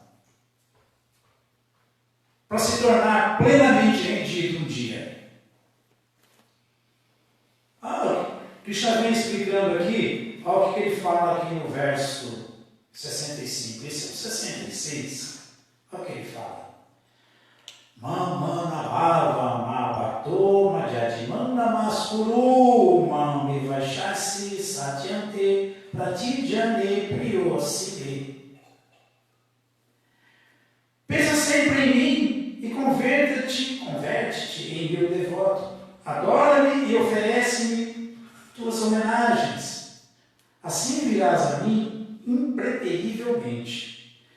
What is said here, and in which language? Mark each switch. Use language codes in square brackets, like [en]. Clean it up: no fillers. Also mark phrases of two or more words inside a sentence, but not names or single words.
[pt] Para se tornar plenamente rendido um dia. Krishna vem explicando aqui, olha o que ele fala aqui no verso 65, esse é o 66, olha o que ele fala. [sa] Mamana bhava mabato madhyadimana maskuru mamivashasi satyante pratijane priyosibe. [pt] Pensa sempre em mim e converte-te em meu devoto. Adora-me e oferece-me tuas homenagens. Assim virás a mim impreterivelmente.